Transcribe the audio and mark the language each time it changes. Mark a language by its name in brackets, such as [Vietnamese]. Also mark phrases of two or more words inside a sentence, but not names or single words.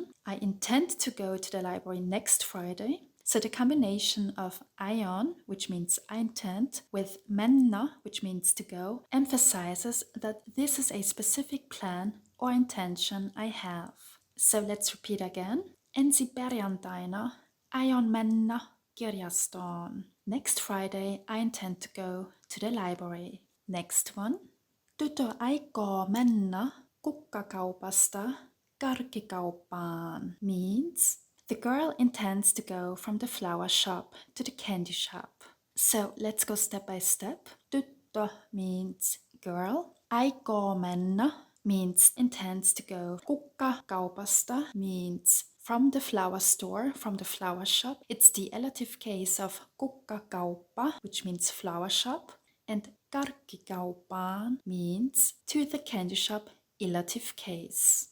[English] I intend to go to the library next Friday. So the combination of aion, which means I intend, with mennä, which means to go, emphasizes that this is a specific plan or intention I have. So let's repeat again. [Finnish] Ensi perjantaina aion mennä kirjastoon. [English] Next Friday I intend to go to the library. Next one. [Finnish] Tytö aikoo mennä kukkakaupasta karkkikauppaan, [English] means the girl intends to go from the flower shop to the candy shop. So let's go step by step. Tyttö means girl. [Finnish] Aikoo mennä [English] means intends to go. Kukkakaupasta means from the flower store, from the flower shop. It's the elative case of kukkakauppa, which means flower shop. And karkkikauppaan means to the candy shop, elative case.